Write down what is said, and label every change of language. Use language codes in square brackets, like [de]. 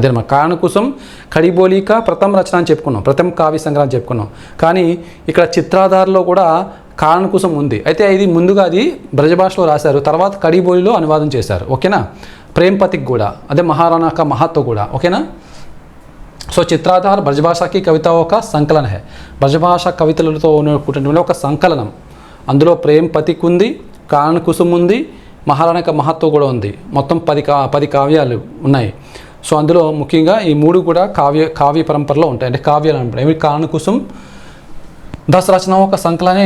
[te] అదేనమాట కానన్ కుసుమ్ కడిబోలి కా ప్రథమ రచన అని చెప్పుకున్నాం, ప్రథమ కావ్య సంగ్రహం చెప్పుకున్నాం। కానీ ఇక్కడ చిత్రాధార్లో కూడా కానన్ కుసుమ్ ఉంది, అయితే ఇది ముందుగా అది బ్రజభాషలో రాశారు, తర్వాత కడిబోలిలో అనువాదం చేశారు। ఓకేనా? ప్రేమ్ పతిక్ కూడా, [hi] అదే మహారాణా కా మహతో [te] కూడా। ఓకేనా? [hi] సో చిత్రాధార్ బ్రజభాషా की कविताओं का संकलन है। [te] బ్రజభాషా కవితలతో ఉన్నటువంటి ఒక సంకలనం। అందులో ప్రేమ్ పతిక్ ఉంది, కానన్ కుసుమ్ ఉంది, మహారాణా కా మహతో కూడా ఉంది। మొత్తం 10 కావ్యాలు ఉన్నాయి। సో అందులో ముఖ్యంగా ఈ 3 కూడా కావ్య పరంపరలో ఉంటాయి, అంటే కావ్యాలు అనమాట। [hi] ఇవి కానన్ కుసుమ్ 10 రచనాओं का संकलन है।